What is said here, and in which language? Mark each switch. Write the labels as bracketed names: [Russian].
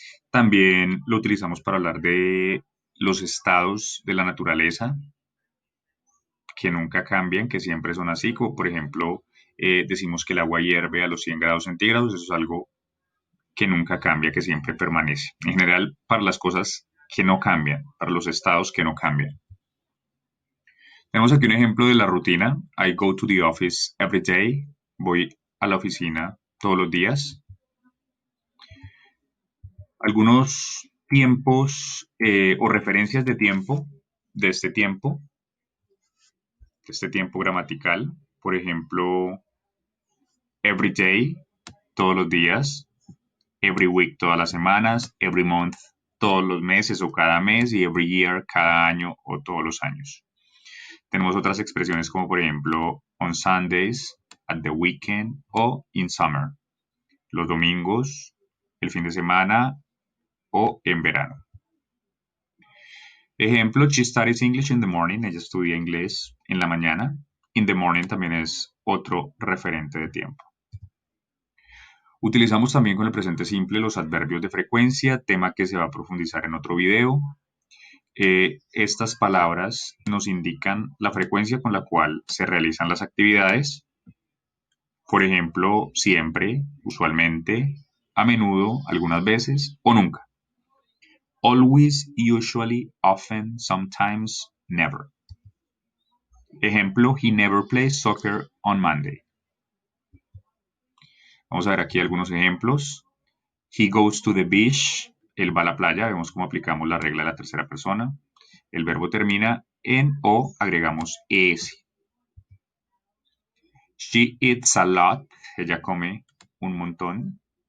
[Spanish] También lo utilizamos para hablar de los estados de la naturaleza que nunca cambian, que siempre son así, como por ejemplo decimos que el agua hierve a los 100 grados centígrados, eso es algo que nunca cambia, que siempre permanece. En general, para las cosas que no cambian, para los estados que no cambian. Tenemos aquí un ejemplo de la rutina. [English] I go to the office every day. [Spanish] Voy a la oficina todos los días. Algunos tiempos o referencias de tiempo, de este tiempo gramatical. Por ejemplo, every day, todos los días. [English] Every week, [Spanish] todas las semanas. [English] Every month, [Spanish] todos los meses o cada mes. Y every year, cada año o todos los años. Tenemos otras expresiones como por ejemplo [English] on Sundays, at the weekend [Spanish] o [English] in summer. [Spanish] Los domingos, el fin de semana o en verano. Ejemplo, [English] she studies English in the morning. [Spanish] Ella estudia inglés en la mañana. [English] In the morning [Spanish] también es otro referente de tiempo. Utilizamos también con el presente simple los adverbios de frecuencia, tema que se va a profundizar en otro video. Estas palabras nos indican la frecuencia con la cual se realizan las actividades. Por ejemplo, siempre, usualmente, a menudo, algunas veces o nunca. [English] Always, usually, often, sometimes, never. [Spanish] Ejemplo, [English] he never plays soccer on Monday. [Spanish] Vamos a ver aquí algunos ejemplos. [English] He goes to the beach. [Spanish] Él va a la playa. Vemos cómo aplicamos la regla de la tercera persona. El verbo termina en o, agregamos es. [English] She eats a lot. [Spanish] Ella come un montón.